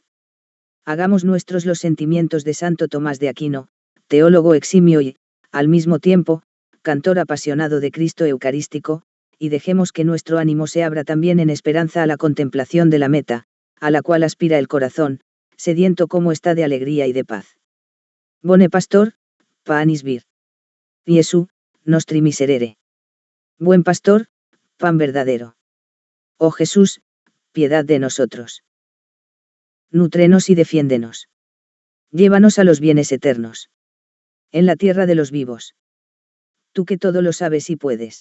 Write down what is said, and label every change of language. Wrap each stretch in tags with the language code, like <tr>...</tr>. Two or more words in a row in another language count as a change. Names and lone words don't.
<es>Hagamos nuestros los sentimientos de Santo Tomás de Aquino, teólogo eximio y, al mismo tiempo, cantor apasionado de Cristo eucarístico, y dejemos que nuestro ánimo se abra también en esperanza a la contemplación de la meta, a la cual aspira el corazón, sediento como está de alegría y de paz.</es> <la>Bone pastor, panis vir. Iesu, nostri miserere.</la> <es>Buen pastor, pan verdadero. Oh Jesús, piedad de nosotros. Nútrenos y defiéndenos. Llévanos a los bienes eternos. En la tierra de los vivos. Tú que todo lo sabes y puedes.</es>